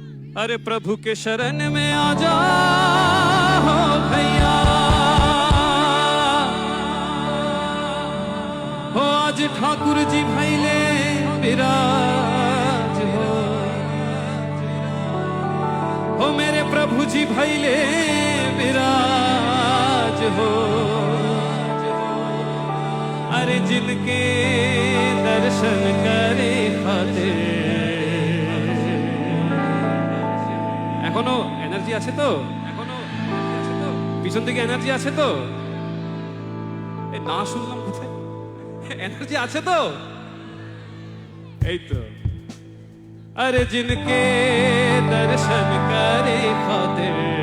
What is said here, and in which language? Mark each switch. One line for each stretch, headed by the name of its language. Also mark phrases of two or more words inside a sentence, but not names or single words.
Bhojpuri: अरे प्रभु के शरण में आ जाओ भैया, हो आज ठाकुर जी भैले विराज हो मेरे प्रभु जी भैले विराज हो। अरे जिनके दर्शन करे खातिर
Bangla: এখনো এনার্জি আছে তো? পিছন থেকে এনার্জি আছে তো? এ না শুনলাম কোথায়? এনার্জি আছে তো? এই তো।
Bhojpuri: अरे जिनके दर्शन करे खातिर